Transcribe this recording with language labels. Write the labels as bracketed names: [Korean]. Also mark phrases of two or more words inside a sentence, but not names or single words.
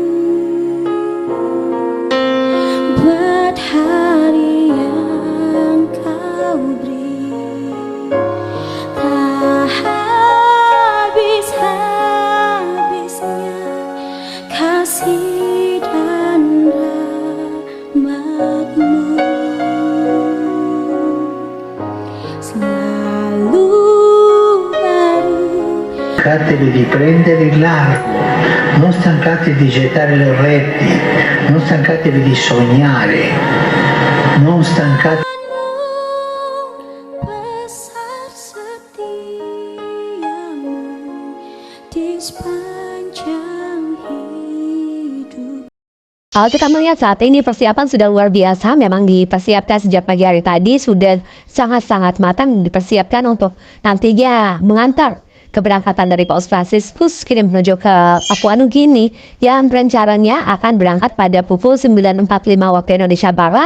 [Indonesian] buat hari yang kau beri, tak habis-habisnya kasih dan rahmat-Mu selalu baru. [Italian] Stancatevi di prendere il largo, non stancatevi di gettare le reti, non stancatevi di sognare, non stancatevi. [Indonesian] Besar setiamu di sepanjang hidup. Kalau kita melihat saat ini persiapan sudah luar biasa, memang dipersiapkan sejak pagi hari tadi, sudah sangat-sangat matang dipersiapkan untuk nantinya mengantar keberangkatan dari Paus Fransiskus kirim menuju ke Papua New Guinea yang rencananya akan berangkat pada pukul 9.45 waktu Indonesia Barat.